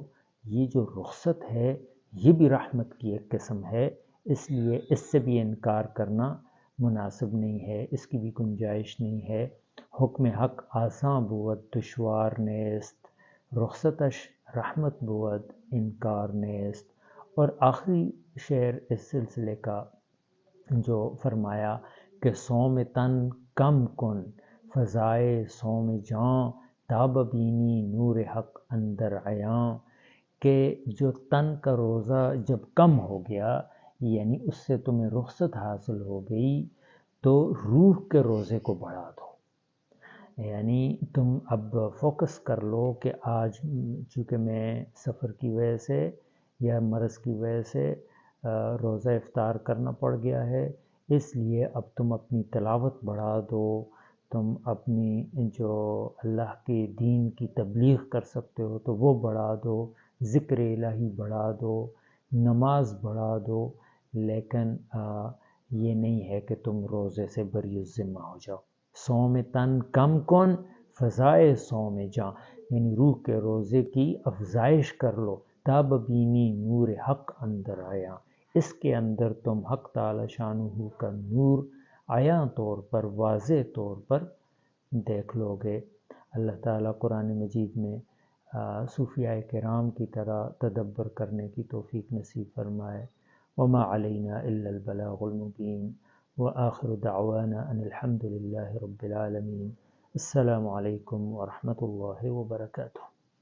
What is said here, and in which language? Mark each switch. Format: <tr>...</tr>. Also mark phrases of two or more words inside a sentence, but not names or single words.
<ur>یہ جو رخصت ہے یہ بھی رحمت کی ایک قسم ہے، اس لیے اس سے بھی انکار کرنا مناسب نہیں ہے، اس کی بھی گنجائش نہیں ہے۔</ur> <fa>حکم حق آساں بود دشوار نیست، رخصتش رحمت بود انکار نیست.</fa> <ur>اور آخری شعر اس سلسلے کا جو فرمایا کہ</ur> <fa>سوم تن کم کن فضائے سوم جاں تاب بینی نور حق اندر عیاں،</fa> <ur>کہ جو تن کا روزہ جب کم ہو گیا یعنی اس سے تمہیں رخصت حاصل ہو گئی تو روح کے روزے کو بڑھا دو. یعنی تم اب فوکس کر لو کہ آج چونکہ میں سفر کی وجہ سے یا مرض کی وجہ سے روزہ افطار کرنا پڑ گیا ہے، اس لیے اب تم اپنی تلاوت بڑھا دو، تم اپنی جو اللہ کے دین کی تبلیغ کر سکتے ہو تو وہ بڑھا دو، ذکر الہی بڑھا دو، نماز بڑھا دو، لیکن یہ نہیں ہے کہ تم روزے سے بری الذمہ ہو جاؤ.</ur> <fa>سوم تن کم کن فضائے سوم جاں،</fa> <ur>یعنی روح کے روزے کی افزائش کر لو.</ur> <fa>تاب بینی نور حق اندر آیا،</fa> <ur>اس کے اندر تم حق تعالی شانہ کا نور عیاں طور پر واضح طور پر دیکھ لو گے. اللہ تعالیٰ قرآن مجید میں صوفیاء کرام کی طرح تدبر کرنے کی توفیق نصیب فرمائے.</ur> <ar>وما علینا الا البلاغ المبین. وآخر دعوانا ان الحمد للہ رب العالمین. السلام علیکم ورحمۃ اللہ وبرکاتہ.</ar>